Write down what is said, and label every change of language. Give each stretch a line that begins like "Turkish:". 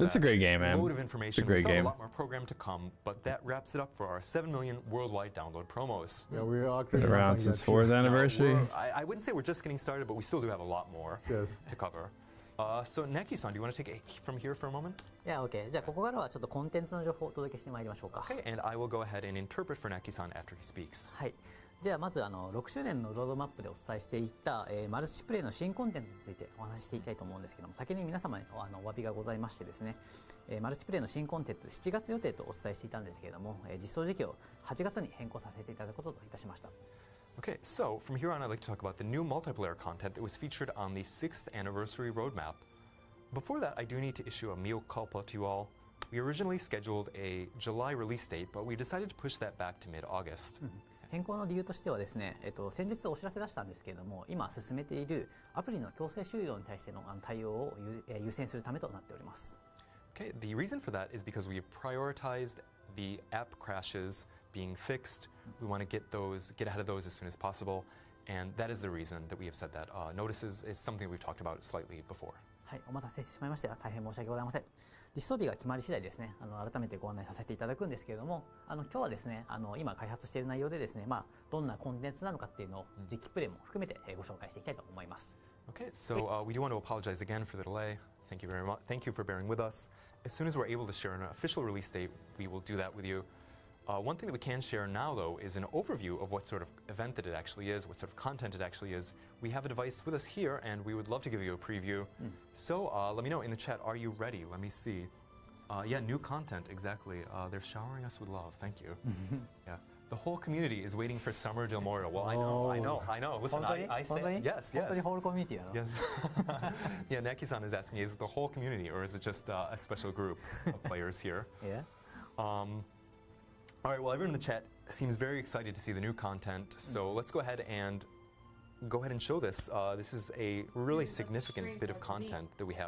English: it's a great game, man. Load of information. great game. a lot more program to come, but that wraps it up for our 7 million worldwide download promos. Yeah, we are Been actually not around done since yet. 4th anniversary. I wouldn't say we're just getting started, but we still do have a lot more Yes. to cover. So Neki-san, do you want to take it from here for a moment?
Japanese: いや、OK。じゃあ、ここからはちょっとコンテンツの情報をお届けしてまいりましょうか。
English: Okay, and I will go ahead and interpret for Neki-san after he speaks.
Japanese: はい。じゃあまず6周年のロードマップでお伝えしていった、マルチプレイの新コンテンツについてお話ししていきたいと思うんですけども、先に皆様にお詫びがございましてですね、マルチプレイの新コンテンツ7月予定とお伝えしていたんですけれども、実装時期を8月に変更させていただくことといたしました。
English: Okay, so from here on, I'd like to talk about the new multiplayer content that was featured on the 6th anniversary roadmap. Before that, I do need to issue a mea culpa to you all. We originally scheduled a July release date, but we decided to push that back to mid-August.
Japanese: 変更の理由としてはですね、先日お知らせ出したんですけれども、今進めているアプリの強制終了に対しての対応を優先するためとなっております。
English: Okay, the reason for that is because we have prioritized the app crashes being fixed. We want to get ahead of those as soon as possible, and that is the reason that we have said that. Notices is something we've talked about slightly before.
Japanese: はい、お待たせしてしまいました。大変申し訳ございません。実装日が決まり次第ですね、改めてご案内させていただくんですけれども、今日はですね、今開発している内容でですね、どんなコンテンツなのかっていうのを実機プレイも含めてご紹介していきたいと思います。
English: Okay, so we do want to apologize again for the delay. Thank you very much. Thank you for bearing with us. As soon as we're able to share an official release date, we will do that with you. One thing that we can share now, though, is an overview of what sort of event that it actually is, what sort of content it actually is. We have a device with us here, and we would love to give you a preview. So let me know in the chat, are you ready? Let me see. Yeah, new content, exactly. They're showering us with love. Thank you. Yeah. The whole community is waiting for Summer del Moro. Well, I know. Listen, I say yes.
Japanese: 本当にホールコミュニティなの？
English: Yes. Yeah, Neki-san is asking, is it the whole community or is it just a special group of players here? Yeah. All right, well, everyone in the chat seems very excited to see the new content, so let's go ahead and show this. This is a really significant bit of content that we have